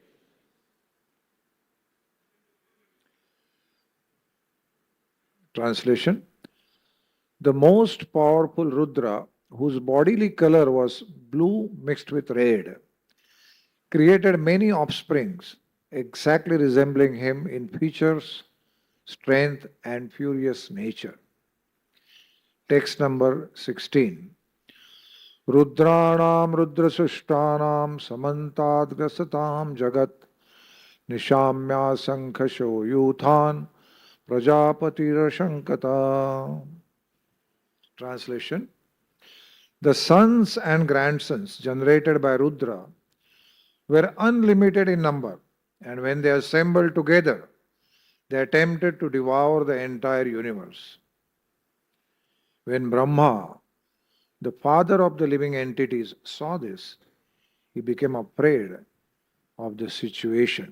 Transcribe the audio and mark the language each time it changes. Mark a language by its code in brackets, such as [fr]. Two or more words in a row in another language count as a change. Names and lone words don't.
[en] Translation: the most powerful Rudra, whose bodily color was blue mixed with red, created many offsprings exactly resembling him in features, strength and furious nature. Text number 16. [sa] Rudranam rudrasushtanam samantad grasatam jagat nishamya sankhasho yuthan prajapatirashankata. [en] Translation. The sons and grandsons generated by Rudra were unlimited in number, and when they assembled together, they attempted to devour the entire universe. When Brahma, the father of the living entities, saw this, he became afraid of the situation.